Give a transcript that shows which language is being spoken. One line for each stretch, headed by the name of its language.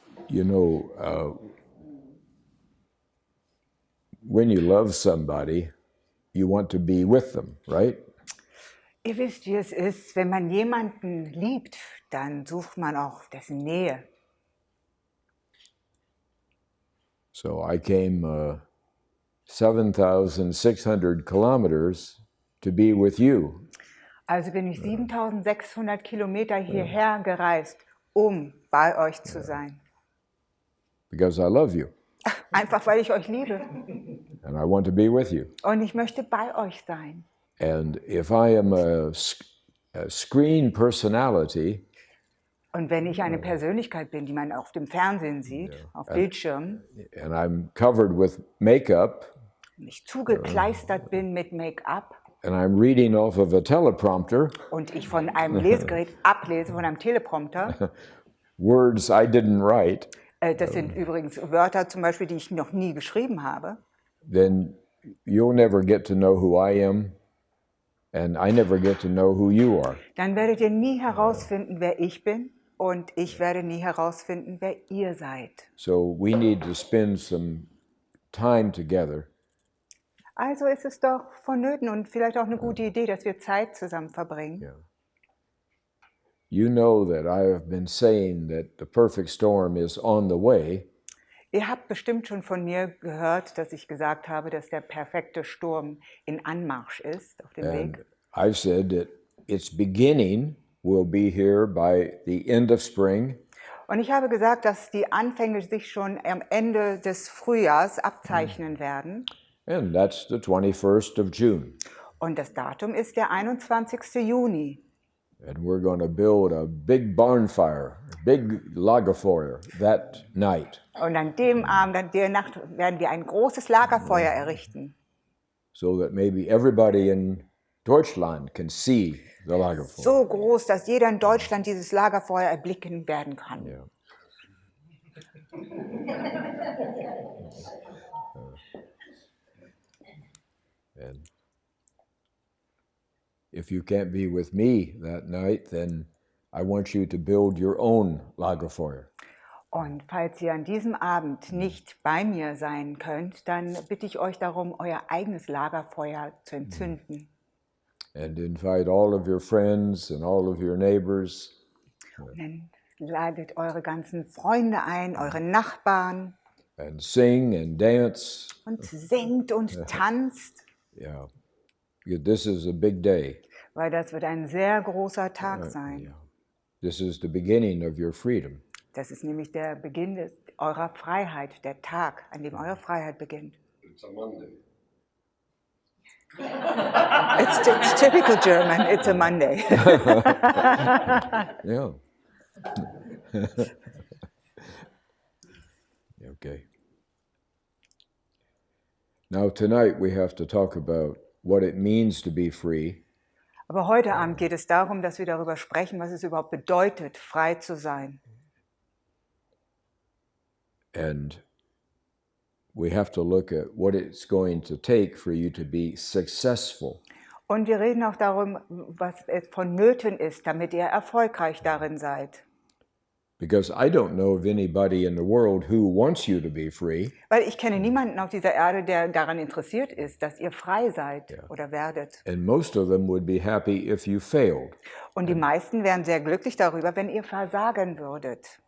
English: You know, when you love somebody, you want to be with them, right?
German: Ihr wisst, wie es ist, wenn man jemanden liebt, dann sucht man auch dessen Nähe.
English: So I came 7,600 kilometers to be with you.
German: Also bin ich 7600 Kilometer hierher gereist, um bei euch zu sein.
English: Because I love you
German: Einfach weil ich euch liebe.
English: and I want to be with you.
German: Und ich möchte bei euch sein.
English: And if I am a screen personality,
German: Und wenn ich eine Persönlichkeit bin, die man auf dem Fernsehen sieht, auf Bildschirmen,
English: and I'm covered with makeup,
German: und ich zugekleistert bin mit Make-up
English: and I'm reading off of a teleprompter,
German: und ich von einem Lesegerät ablese, von einem Teleprompter,
English: words I didn't write,
German: das sind übrigens Wörter zum Beispiel, die ich noch nie geschrieben habe,
English: then you'll never get to know who I am, and I never get to know who you are.
German: dann werdet ihr nie herausfinden, wer ich bin, und ich werde nie herausfinden, wer ihr seid.
English: So we need to spend some time together.
German: Also ist es doch vonnöten und vielleicht auch eine gute Idee, dass wir Zeit zusammen verbringen.
English: Yeah. You know that I have been saying that the perfect storm is on the way.
German: Ihr habt bestimmt schon von mir gehört, dass ich gesagt habe, dass der perfekte Sturm in Anmarsch ist, auf dem
English: And
German: Weg.
English: I've said that its beginning will be here by the end of spring,
German: Und ich habe gesagt, dass die Anfänge sich schon am Ende des Frühjahrs abzeichnen werden.
English: and that's the 21st of June.
German: Und das Datum ist der 21. Juni.
English: And we're going to build a big bonfire, a big Lagerfeuer that night,
German: Und an dem Abend, an der Nacht, werden wir ein großes Lagerfeuer errichten,
English: so that maybe everybody in Deutschland can see the Lagerfeuer.
German: so groß, dass jeder in Deutschland dieses Lagerfeuer erblicken werden kann.
English: Yeah. And if you can't be with me that night, then I want you to build your own Lagerfeuer.
German: Und falls ihr an diesem Abend nicht bei mir sein könnt, dann bitte ich euch darum, euer eigenes Lagerfeuer zu entzünden.
English: And invite all of your friends and all of your neighbors.
German: Und dann ladet eure ganzen Freunde ein, eure Nachbarn,
English: And sing and dance.
German: und singt und tanzt,
English: Yeah. Because this is a big day.
German: weil das wird ein sehr großer Tag sein.
English: Yeah. This is the beginning of your freedom.
German: Das ist nämlich der Beginn eurer Freiheit, der Tag, an dem eure Freiheit beginnt.
English: It's a Monday. It's typical German, it's a Monday. Yeah. Okay. Now tonight we have to talk about what it means to be free.
German: Aber heute Abend geht es darum, dass wir darüber sprechen, was es überhaupt bedeutet, frei zu sein.
English: And we have to look at what it's going to take for you to be successful.
German: Und wir reden auch darum, was es vonnöten ist, damit ihr erfolgreich darin seid.
English: Because I don't know of anybody in the world who wants you to be free.
German: Weil ich kenne niemanden auf dieser Erde, der daran interessiert ist, dass ihr frei seid oder werdet.
English: And most of them would be happy if you failed.
German: Und die meisten wären sehr glücklich darüber, wenn ihr versagen würdet.